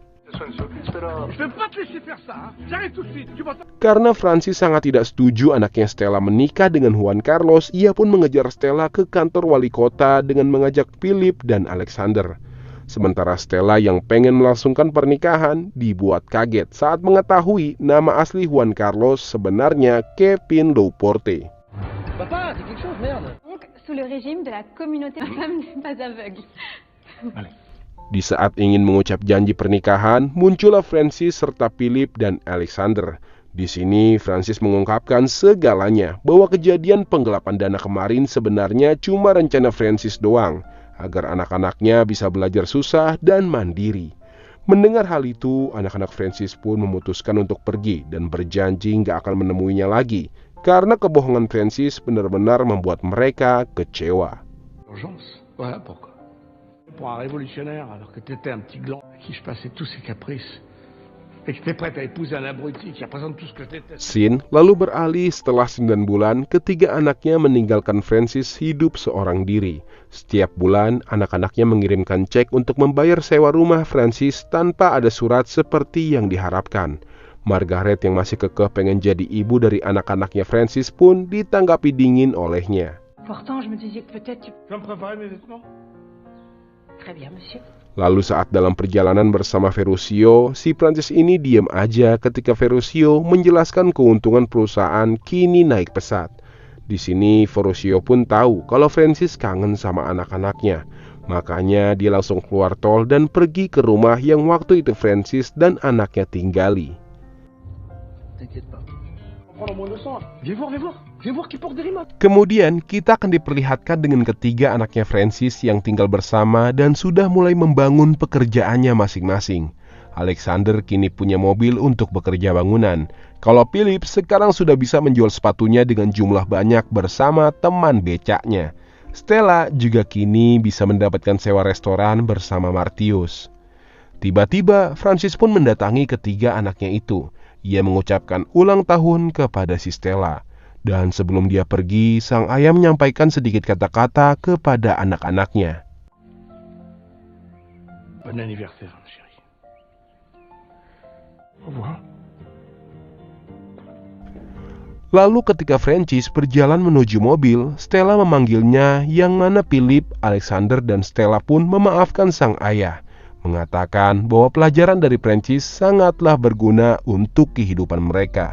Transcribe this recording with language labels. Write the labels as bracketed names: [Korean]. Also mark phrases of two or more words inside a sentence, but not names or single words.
[Indonesian] Karena Francis sangat tidak setuju anaknya Stella menikah dengan Juan Carlos, ia pun mengejar Stella ke kantor wali kota dengan mengajak Philip dan Alexander. Sementara Stella yang pengen melangsungkan pernikahan dibuat kaget saat mengetahui nama asli Juan Carlos sebenarnya Kevin Louporte. [French] Papa, c'est quelque chose, merde. Donc, sous le régime de la communauté, ma femme n'est pas aveugle. [Indonesian] Di saat ingin mengucap janji pernikahan, muncullah Francis serta Philip dan Alexander. Di sini Francis mengungkapkan segalanya bahwa kejadian penggelapan dana kemarin sebenarnya cuma rencana Francis doang, agar anak-anaknya bisa belajar susah dan mandiri. Mendengar hal itu, anak-anak Francis pun memutuskan untuk pergi dan berjanji nggak akan menemuinya lagi, karena kebohongan Francis benar-benar membuat mereka kecewa. [French] Urgence. Voilà pourquoi. Pour un révolutionnaire, alors que t'étais un petit gland à qui je passais tous ses caprices, et que t'étais prête à épouser un abruti qui représente tout ce que t'étais. [Indonesian] Scene lalu beralih setelah 9 bulan, ketiga anaknya meninggalkan Francis hidup seorang diri. Setiap bulan, anak-anaknya mengirimkan cek untuk membayar sewa rumah Francis tanpa ada surat seperti yang diharapkan. Margaret yang masih kekeh pengen jadi ibu dari anak-anaknya Francis pun ditanggapi dingin olehnya. [French] Pourtant, je me disais que peut-être tu... Tu vas me préparer mes vêtements? Très bien, monsieur. [Indonesian] Lalu saat dalam perjalanan bersama Ferruccio, si Francis ini diam aja ketika Ferruccio menjelaskan keuntungan perusahaan kini naik pesat. Di sini Ferruccio pun tahu kalau Francis kangen sama anak-anaknya. Makanya dia langsung keluar tol dan pergi ke rumah yang waktu itu Francis dan anaknya tinggali. [French] T'inquiète pas. Prends le moins de sang. Viens voir qui porte des rimas. [Indonesian] Kemudian kita akan diperlihatkan dengan ketiga anaknya Francis yang tinggal bersama dan sudah mulai membangun pekerjaannya masing-masing. Alexander kini punya mobil untuk bekerja bangunan. Kalau Philip sekarang sudah bisa menjual sepatunya dengan jumlah banyak bersama teman becaknya. Stella juga kini bisa mendapatkan sewa restoran bersama Martius. Tiba-tiba Francis pun mendatangi ketiga anaknya itu. Ia mengucapkan ulang tahun kepada si Stella. Dan sebelum dia pergi, sang ayah menyampaikan sedikit kata-kata kepada anak-anaknya. [French] Bon anniversaire, chérie. Au revoir. [Indonesian] Lalu ketika Francis berjalan menuju mobil, Stella memanggilnya, yang mana Philip, Alexander, dan Stella pun memaafkan sang ayah, mengatakan bahwa pelajaran dari Francis sangatlah berguna untuk kehidupan mereka.